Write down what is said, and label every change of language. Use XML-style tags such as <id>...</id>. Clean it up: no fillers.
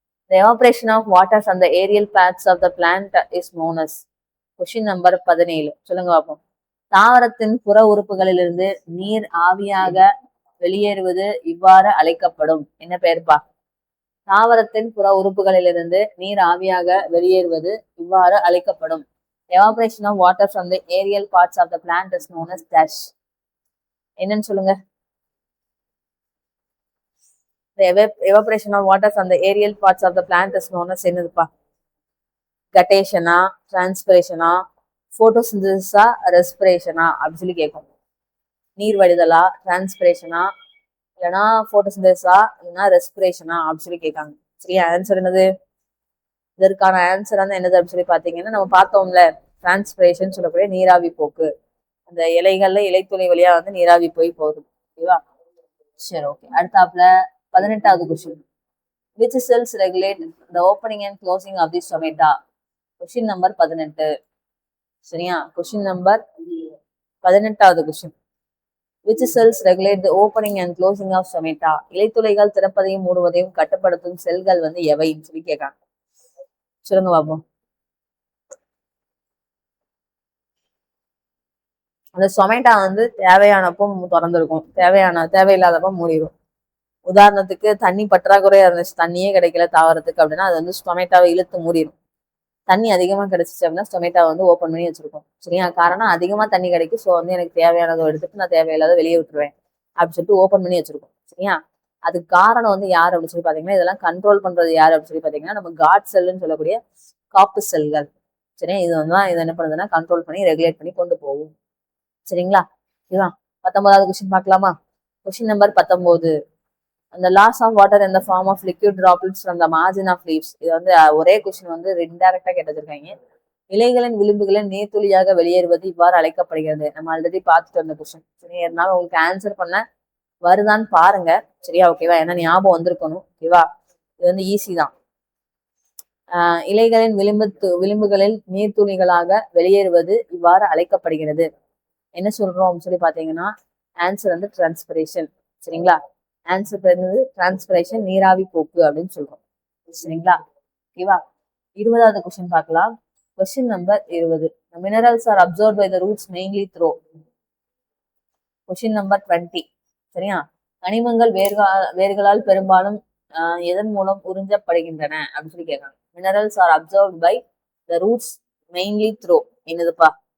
<en>The evaporation of water from the aerial parts of the plant is known as.</en> <ta>Question number 17. சொல்லுங்க பார்ப்போம். தாவரத்தின் புற உறுப்புகளிலிருந்து நீர் ஆவியாக வெளியேறுவது இவ்வாறு அழைக்கப்படும். என்ன பெயர்ப்பா? தாவரத்தின் புற உறுப்புகளிலிருந்து நீர் ஆவியாக வெளியேறுவது இவ்வாறு அழைக்கப்படும்.</ta> <en>Evaporation of water from the aerial parts of the plant is known as dash.</en> <ta>என்னன்னு சொல்லுங்க.</ta> <en>The evaporation of water from the aerial parts of the plant is known as</en> <ta>என்னதுப்பா? கட்டேஷனா, டிரான்ஸ்பிரேஷனா, போட்டோசிந்தசிஸா, ரெஸ்பிரேஷனா அப்படின்னு சொல்லி கேட்கும். நீர் வடிதலா, டிரான்ஸ்பிரேஷனா, இல்லைன்னா போட்டோசிந்தசிஸா, இல்லைன்னா ரெஸ்பிரேஷனா அப்படின்னு சொல்லி கேட்காங்க. சரியா? ஆன்சர் என்னது? இதற்கான ஆன்சர் வந்து என்னது அப்படின்னு சொல்லி பாத்தீங்கன்னா நம்ம பார்த்தோம்ல, டிரான்ஸ்பிரேஷன் சொல்லக்கூடிய நீராவி போக்கு. அந்த இலைகள்ல இலைத்துளை வழியா வந்து நீராவி போய் போகுது. ஓகேவா? சரி, ஓகே. அடுத்தாப்புல 18வது question.</ta> <en>Which cells regulate the opening and closing of the stomata?</en> <ta>Question number 18. சரியா? Question number 18வது question.</ta> <en>Which cells regulate the opening and closing of stomata?</en> <ta>இலைத்துளைகள் திறப்பதையும் மூடுவதையும் கட்டுப்படுத்தும் செல்கள் வந்து எவைன்னு சொல்லி கேட்காங்க. சொல்லுங்க பாப்போம். அந்த சொமேட்டா வந்து தேவையானப்போ திறந்திருக்கும், தேவையில்லாதப்போ மூடிடும். உதாரணத்துக்கு தண்ணி பற்றாக்குறையா இருந்துச்சு, தண்ணியே கிடைக்கல தாவரத்துக்கு அப்படின்னா அது வந்து ஸ்டொமேட்டாவை இழுத்து மூடிடும். தண்ணி அதிகமா கிடைச்சிச்சு அப்படின்னா ஸ்டொமேட்டாவை வந்து ஓப்பன் பண்ணி வச்சிருக்கோம். சரியா? காரணம் அதிகமா தண்ணி கிடைக்கும், ஸோ வந்து எனக்கு தேவையானதை எடுத்துட்டு நான் தேவையில்லாத வெளியே விட்டுருவேன் அப்படின்னு சொல்லிட்டு ஓப்பன் பண்ணி வச்சிருக்கோம். சரியா? அதுக்கு காரணம் வந்து யார் அப்படின்னு சொல்லி பாத்தீங்கன்னா, இதெல்லாம் கண்ட்ரோல் பண்றது யாரு அப்படின்னு சொல்லி பாத்தீங்கன்னா, நம்ம காட் செல்லுன்னு சொல்லக்கூடிய காப்பு செல்கள். சரியா, இது வந்து இது என்ன பண்ணுதுன்னா கண்ட்ரோல் பண்ணி ரெகுலேட் பண்ணி கொண்டு போகும். சரிங்களா, இதுதான் 19வது கொஸ்டின் பார்க்கலாமா? Question number 19.</ta> <en>அந்த loss of water in the form of liquid droplets from the margin of leaves.</en> <ta>இது வந்து ஒரே கொஸ்டின் வந்து இன்டைரக்டா கேட்டிருக்காங்க. இலைகளின் விளிம்புகளில் நீர்த்துளியாக வெளியேறுவது இவ்வாறு அழைக்கப்படுகிறது. நம்ம ஆல்ரெடி பார்த்துட்டு வந்த கொஸ்டின். சரி, அதனால உங்களுக்கு ஆன்சர் பண்ண வருதான்னு பாருங்க. சரியா, ஓகேவா? ஏன்னா ஞாபகம் வந்திருக்கணும். ஓகேவா, இது வந்து ஈஸி தான். இலைகளின் விளிம்புகளில் நீர்த்துளிகளாக வெளியேறுவது இவ்வாறு அழைக்கப்படுகிறது. என்ன சொல்றோம் சொல்லி பாத்தீங்கன்னா, ஆன்சர் வந்து டிரான்ஸ்பிரேஷன். சரிங்களா, ஆன்சர் வந்து டிரான்ஸ்பிரேஷன், நீராவி போக்கு அப்படின்னு சொல்றோம். சரிங்களா, ஓகேவா? 20வது கொஸ்டின் பார்க்கலாம். Question number 20. The minerals are absorbed by the roots mainly through. Question number 20. சரியா, கனிமங்கள் வேர்களால் பெரும்பாலும் எதன் மூலம் உறிஞ்சப்படுகின்றன அப்படின்னு சொல்லி கேட்காங்க.</ta> <en>Minerals are absorbed by the roots mainly through.</en> <ta>என்னதுப்பா?</ta>